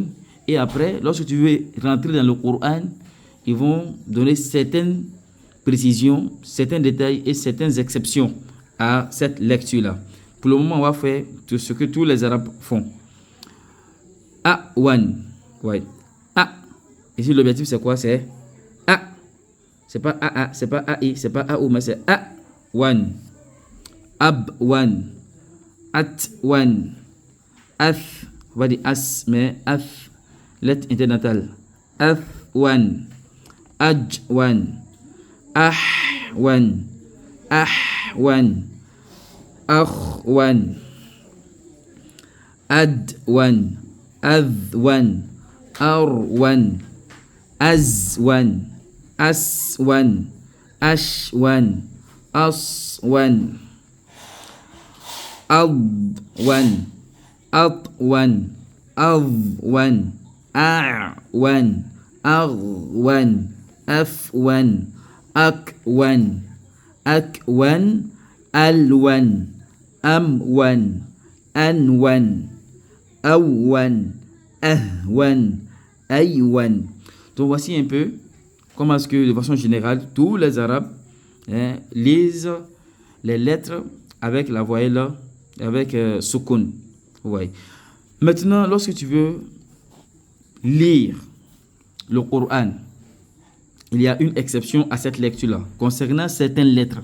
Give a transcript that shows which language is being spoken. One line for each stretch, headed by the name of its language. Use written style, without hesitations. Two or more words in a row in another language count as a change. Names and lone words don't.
French: Et après, lorsque tu veux rentrer dans le Coran, ils vont donner certaines précisions, certains détails et certaines exceptions à cette lecture-là. Pour le moment, on va faire tout ce que tous les arabes font. A-wan. Ouais. A. Ici, l'objectif, c'est quoi? C'est A. C'est pas A-A, c'est pas A-I, c'est pas A-O, mais c'est A-wan. Ab-wan. At-wan. Ath. On va dire as, mais ath. Lettre internatale. Ath-wan. Aj-wan. Ah-wan. Ah-wan. Akhwan. Ad-wan. Adh-wan. Arwan. Azwan. Aswan. Ashwan. Aswan. Adwan. Atwan. Adwan. A'wan. Aghwan. Afwan. Akwan. Akwan. Alwan. Amwan. Anwan. Awan. Ahwan. Aywan. Donc voici un peu comment est-ce que de façon générale tous les arabes lisent les lettres avec la voyelle avec sukun. Ouais. Maintenant, lorsque tu veux lire le Coran, il y a une exception à cette lecture-là concernant certaines lettres.